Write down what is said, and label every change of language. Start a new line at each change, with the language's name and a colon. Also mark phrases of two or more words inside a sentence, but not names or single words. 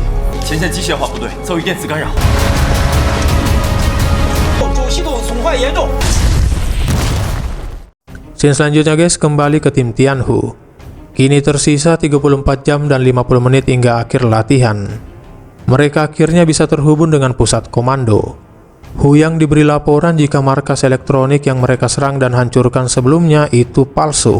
Chinese: 前线机械化部队遭遇电磁干扰，主系统损坏严重。
Indonesian: Scene selanjutnya guys, kembali ke tim Tianhu. Kini tersisa 34 jam dan 50 menit hingga akhir latihan. Mereka akhirnya bisa terhubung dengan pusat komando. Huyang diberi laporan jika markas elektronik yang mereka serang dan hancurkan sebelumnya itu palsu.